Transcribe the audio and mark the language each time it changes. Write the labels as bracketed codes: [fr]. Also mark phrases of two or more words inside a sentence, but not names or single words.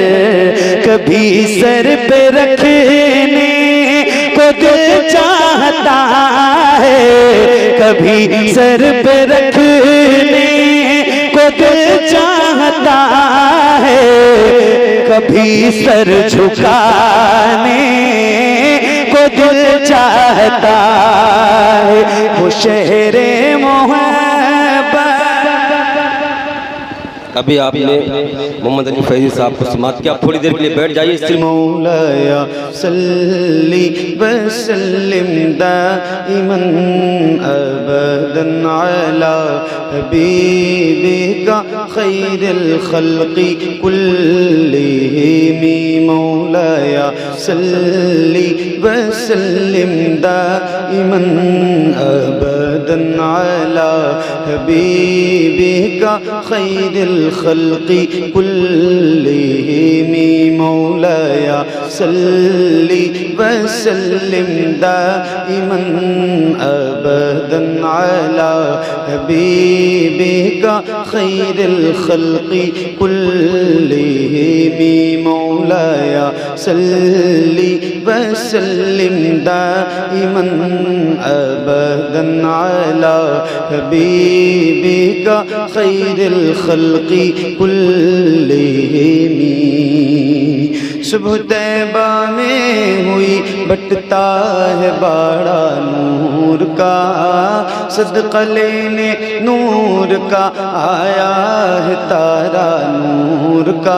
[hi] कभी सर पे रखने को दिल चाहता है, कभी सर पे रखने को दिल चाहता है, कभी सर झुकाने को दिल चाहता है। वो शहरे मोहब्बत। अभी आपने मोहम्मद अली फैजी साहब को समाप्त किया, आप थोड़ी देर के लिए बैठ जाइए। [ar] مولاي صل وسلم دائما أبدا على حبيبك خير الخلق كلهم. مولاي صل وسلم دائما أبدا على حبيبك خير الخلق كلهم. مولاي صل وسلم دائما أبدا على حبيبك خير الخلق كلهم. مولاي صل وسلم دائما أبدا على حبيبك خير الخلق كلهم. [hi] सुबह तैबा में हुई बटता है बाड़ा नूर का, सदका लेने नूर का आया है तारा नूर का।